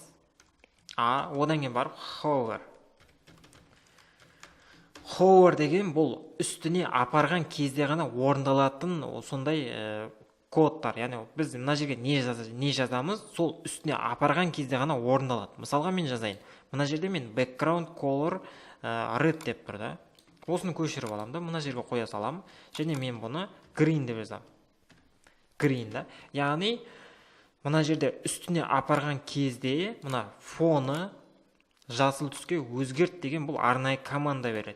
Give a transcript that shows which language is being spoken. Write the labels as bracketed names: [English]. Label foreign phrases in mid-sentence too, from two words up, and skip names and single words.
[Kazakh] A, одан кейін барып hover. Hover деген бұл үстіне апарған кезде ғана орындалатын сондай кодтар. Яғни біз мына жерге не жазамыз, сол үстіне апарған кезде ғана орындалады. Мысалға мен жазайын. Мына жерде мен [English] background color red [Kazakh] деп тұр да. Осыны көшіріп аламын да, мына жерге қоя салам. Және мен бұны green деп жазам. Green да. Яғни мына жерде үстіне апарған кезде мына фоны жасыл түске өзгерт деген бұл арнайы команда береді.